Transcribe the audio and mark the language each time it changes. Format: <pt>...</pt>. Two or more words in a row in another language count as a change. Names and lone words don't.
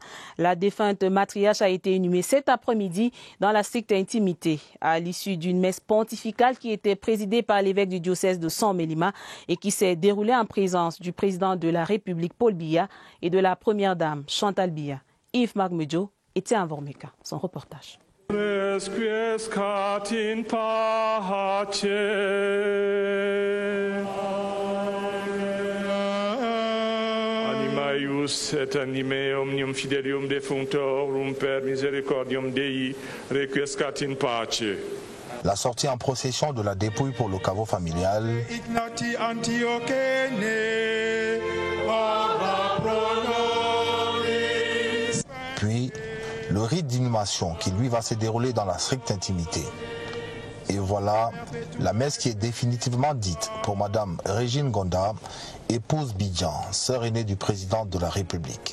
<fr>La défunte matriarche a été inhumée cet après-midi dans la stricte intimité, à l'issue d'une messe pontificale qui était présidée par l'évêque du diocèse de San-Mélima et qui s'est déroulée en présence du président de la République Paul Biya et de la première dame Chantal Biya. Yves Magmejo était à Vormeka. Son reportage.</fr> <la>Resquiescat in pace. Anima eius et anime omnium fidelium defunctorum per misericordium Dei requiescat in pace.</la> <fr>La sortie en procession de la dépouille pour le caveau familial. Ignati Antiochene, puis le rite d'inhumation qui lui va se dérouler dans la stricte intimité. Et voilà la messe qui est définitivement dite pour Madame Régine Gonda, épouse Bidjan, sœur aînée du président de la République.</fr>